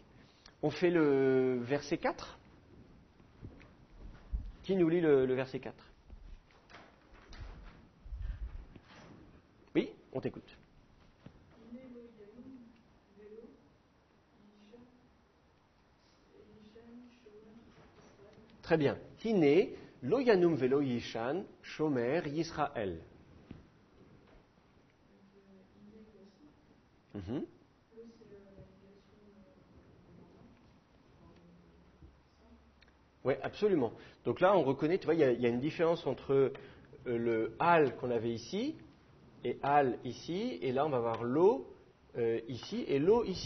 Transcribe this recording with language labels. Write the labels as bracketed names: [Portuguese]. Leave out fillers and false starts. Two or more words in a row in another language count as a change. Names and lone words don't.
[French] On fait le verset 4. Qui nous lit le verset 4? Oui, on t'écoute. Très bien. [Hebrew] הנה, לא ינום ולא יישן, שומר ישראל. Mm-hmm. [French] Oui, absolument. Donc là, on reconnaît, tu vois, il y a une différence entre le al qu'on avait ici et al ici, et là, on va avoir lo ici et lo ici.